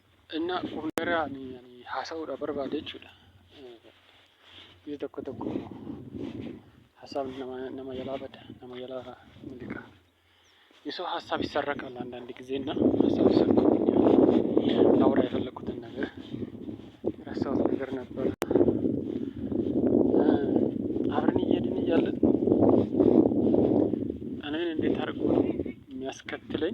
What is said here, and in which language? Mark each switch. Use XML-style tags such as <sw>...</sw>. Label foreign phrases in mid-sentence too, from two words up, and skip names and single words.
<om>እና fuulduratti haasa'uudha barbaade jechuudha. Biyya tokko tokko hasaabni nama jalaa bada, nama jalaa miliqa.</om> <am>የሰው ሀሳብ ይሰረቃል አንዳንድ ጊዜ እና ሀሳብ ይሰረቃል። ላውራ የፈለኩትን ነገር የረሳሁት ነገር ነበር። አብረን እየሄድን እያለን እኔን እንዴት አድርጎ ነው የሚያስከትለኝ?</am>